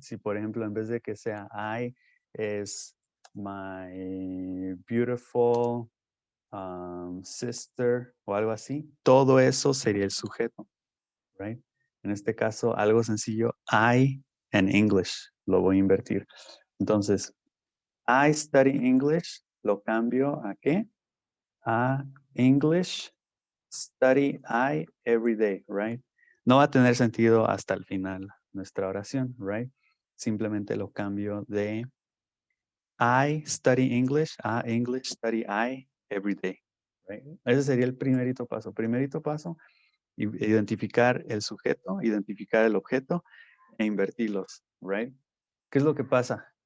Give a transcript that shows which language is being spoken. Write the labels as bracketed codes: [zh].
[es] Si por ejemplo en vez de que sea I es [en] my beautiful sister [es] o algo así, todo eso sería el sujeto, right? En este caso, algo sencillo, I and English, lo voy a invertir. Entonces, [en] I study English, [es] lo cambio a ¿qué? [en] A English study I every day, right? [es] No va a tener sentido hasta el final nuestra oración, right? Simplemente lo cambio de [en] I study English [es] a [en] English study I every day, [es] right? Ese sería el primerito paso. Primerito paso, identificar el sujeto, identificar el objeto e invertirlos, right? ¿Qué es lo que pasa?